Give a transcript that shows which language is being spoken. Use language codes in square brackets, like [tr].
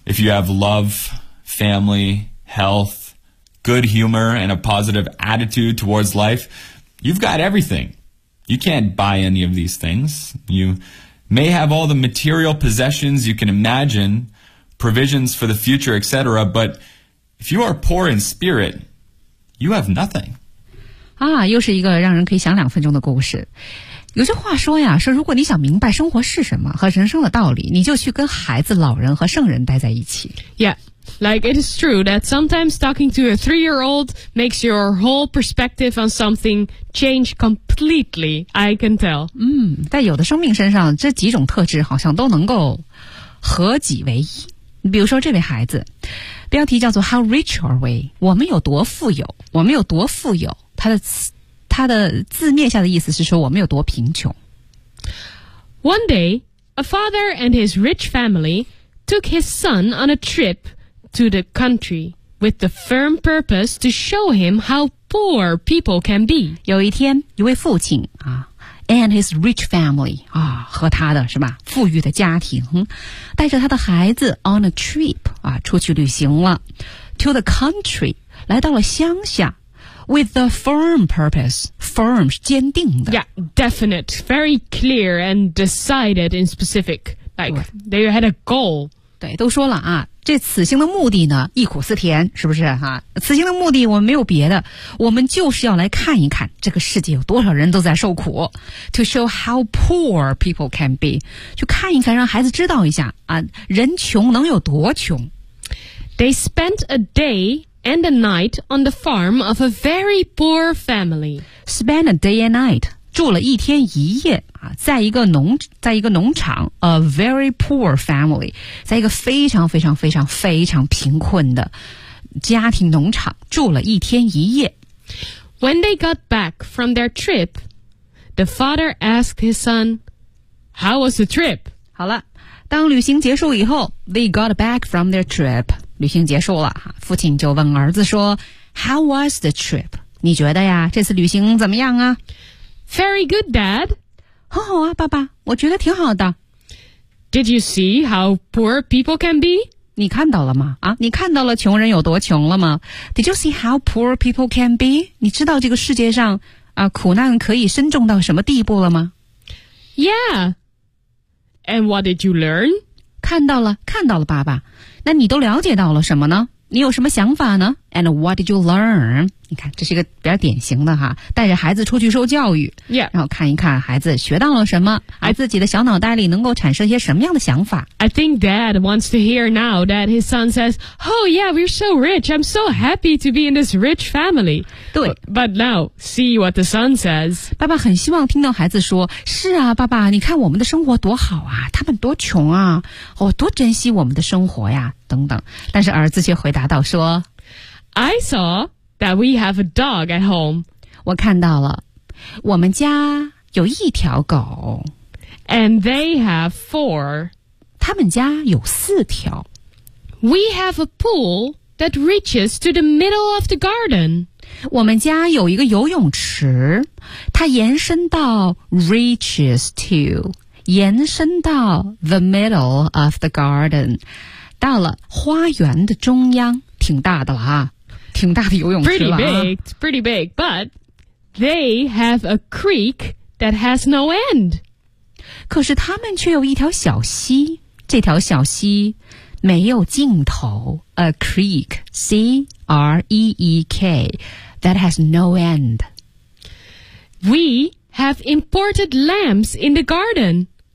[en] If you have love, family, health, good humor, and a positive attitude towards life, you've got everything. You can't buy any of these things. You may have all the material possessions you can imagine, provisions for the future, etc., but if you are poor in spirit, you have nothing. [zh] 啊，又是一个让人可以想两分钟的故事。有句话说呀，说如果你想明白生活是什么和人生的道理，你就去跟孩子、老人和圣人待在一起。 [en] Yeah, like it is true that sometimes talking to a three-year-old makes your whole perspective on something change completely, I can tell. [zh] 在有的生命身上，这几种特质好像都能够合己为一。比如说这位孩子，标题叫做 [en] How rich are we? [zh] 我们有多富有？我们有多富有？他的字面下的意思是说我们有多贫穷。 [en] One day, a father and his rich family took his son on a trip to the country with the firm purpose to show him how poor people can be. [zh] 有一天，一位父亲啊 ， [en] and his rich family [zh] 啊，和他的是吧，富裕的家庭，带着他的孩子 [en] on a trip [zh] 啊，出去旅行了 ， [en] to the country [zh] 来到了乡下。 [en] With the firm purpose, firm [zh] 是坚定的。 [en] Yeah, definite, very clear and decided in specific. Like they had a goal. [zh] 对，都说了啊，这此行的目的呢，忆苦思甜，是不是哈、啊？此行的目的我们没有别的，我们就是要来看一看这个世界有多少人都在受苦。 [en] To show how poor people can be, [zh] 去看一看，让孩子知道一下啊，人穷能有多穷。 [en] They spent a day. And a night on the farm of a very poor family. Spend a day and night. [zh] 住了一天一夜、啊、在一个农场 [en] A very poor family. [zh] 在一个非常非常非常非常贫困的家庭农场住了一天一夜。 [en] When they got back from their trip, the father asked his son, How was the trip? [zh] 好了，当旅行结束以后 [en] They got back from their trip. [zh] 旅行结束了，父亲就问儿子说 [en] How was the trip? [zh] 你觉得呀，这次旅行怎么样啊？ [en] Very good, Dad. [zh] 很好啊，爸爸，我觉得挺好的。 [en] Did you see how poor people can be? [zh] 你看到了吗？啊，你看到了穷人有多穷了吗？ [en] Did you see how poor people can be? [zh] 你知道这个世界上啊，苦难可以深重到什么地步了吗？ [en] Yeah. And what did you learn? [zh] 看到了，看到了，爸爸。那你都了解到了什么呢？你有什么想法呢 ？ [en] And what did you learn? [zh] 你看，这是一个比较典型的哈，带着孩子出去受教育， [en] yeah. [zh] 然后看一看孩子学到了什么，而自己的小脑袋里能够产生一些什么样的想法。 [en] I think Dad wants to hear now that his son says, "Oh yeah, we're so rich. I'm so happy to be in this rich family." [zh] 对 [en] ，But now see what the son says. [zh] 爸爸很希望听到孩子说：“是啊，爸爸，你看我们的生活多好啊，他们多穷啊，我、哦、多珍惜我们的生活呀。” 等等，但是儿子却回答道说 [en] I saw that we have a dog at home. [zh] 我看到了，我们家有一条狗。 [en] And they have four. [zh] 他们家有四条。 [en] We have a pool that reaches to the middle of the garden. [zh] 我们家有一个游泳池，它延伸到 [en] reaches to, [zh] 延伸到 [en] the middle of the garden. [zh] 到了花园的中央，挺大的了啊，挺大的游泳池了啊。 [en] Pretty big, it's pretty big, but they have a creek that has no end. [zh] 可是他们却有一条小溪，这条小溪没有尽头。 [en] A creek, C-R-E-E-K, that has no end. We have imported lamps in the garden.